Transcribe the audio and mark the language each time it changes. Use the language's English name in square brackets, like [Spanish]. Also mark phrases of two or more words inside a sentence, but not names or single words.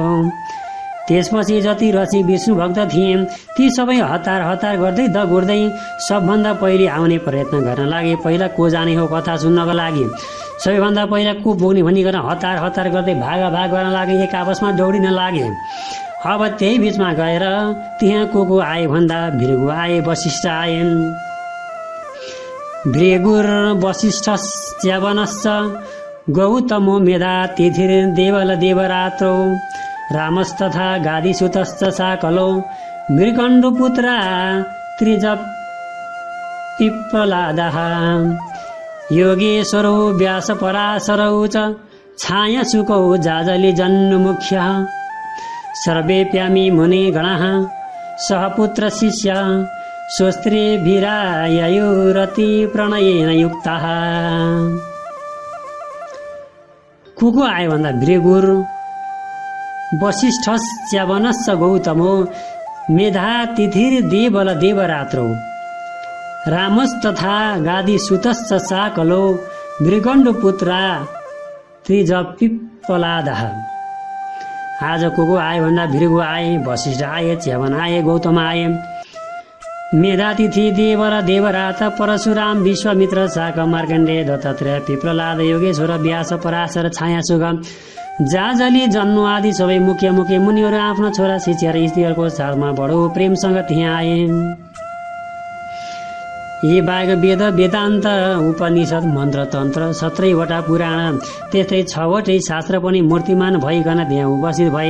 [Nepali] त्यसपछि जति रची विष्णु भक्त थिए ती सबै हतार हतार गर्दै दगुर्दै सबभन्दा पहिले आउने प्रयत्न गर्न लागे। पहिला को जाने हो कथा सुन्नको लागि, सबैभन्दा पहिला को पुग्ने भनिकन हतार हतार गर्दै भाग गर्न लागे, एक आपसमा दौडिन लागे। अब त्यही बिचमा गएर त्यहाँ को आए भन्दा भृगु आए, वशिष्ठ आए। [Sanskrit] भृगुर वशिष्ठ च्यवनश्च गौतमो मेधा तिथिर देवल देवरात्रो रामस्तथा गादिसुतश्च साकलो मृगण्डुपुत्रा त्रिजपिप्पलादः योगेश्वरौ व्यासपराशरौ च छायासुकौ जाजलि जन्मुख्यः सर्वेऽप्यामि मुनिगणः सहपुत्र शिष्य स्वस्त्रीभिराययुरति प्रणयेन युक्तः। [Nepali] को आयो भन्दा [Sanskrit] भृगुर वशिष्ठ च्यवनश्च गौतमो मेधा तिथिर देवल देवरात्रौ रामस्तथा गादिसुतश्च साकलो मृगण्डुपुत्रा त्रिजपिप्पलादः। [Nepali] आज को आए भन्दा भृगु आए, वशिष्ठ आए, च्यवन आए, गौतम आए। मेधातिथि देवल देवरात परशुराम विश्वामित्र शाक मार्कण्डेय दत्तात्रेय पिप्पलाद योगेश्वर व्यास पराशर छायासुग जाजली जन्नु आदि सबै मुख्य मुनिहरू आफ्ना छोरा शिष्य र स्त्रीहरूको साथमा बडो प्रेमसँग त्यहाँ आए। यी बाहेक वेद वेदान्त उपनिषद मन्त्र तन्त्र 17वटा पुराण त्यस्तै 6वटै शास्त्र पनि मूर्तिमान भइकन त्यहाँ उपस्थित भए।